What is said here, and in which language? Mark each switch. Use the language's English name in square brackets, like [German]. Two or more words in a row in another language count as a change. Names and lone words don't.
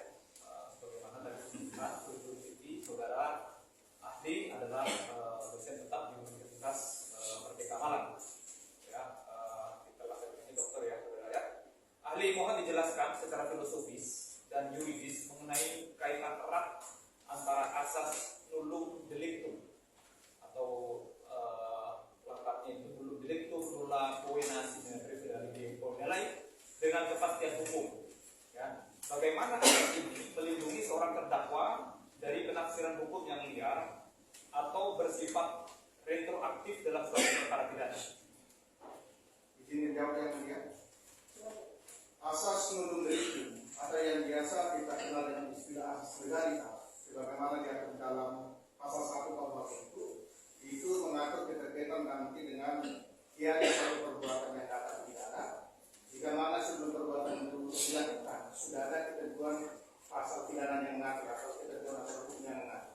[Indonesian] Sebagaimana tadi disebutkan, saudara ahli adalah dosen tetap di Universitas Merdeka Malang. Ya, kita lakukan ini dokter ya saudara ya. Ahli mohon dijelaskan secara filosofis dan yuridis mengenai kaitan erat antara asas [Latin] nullum delictum [Indonesian] atau lengkapnya itu [Latin] nullum delictum nulla poena sine prevedere formulae [Indonesian] dengan kepastian hukum. Ya, bagaimana asas ini melindungi seorang terdakwa dari penafsiran hukum yang liar atau bersifat retroaktif dalam suatu perkara pidana? Izin dijawab yang mulia. Asas [Latin] nullum delictum [Indonesian] atau yang biasa kita kenal dengan istilah asas legalitas, sebagaimana diatur dalam pasal 1 KUHP itu mengatur keterkaitan nanti dengan tiada suatu perbuatan yang dapat pidana, jika mana sebelum perbuatan itu dilakukan sudah ada ketentuan pasal pidana yang mengatur atau ketentuan asal hukum yang mengatur.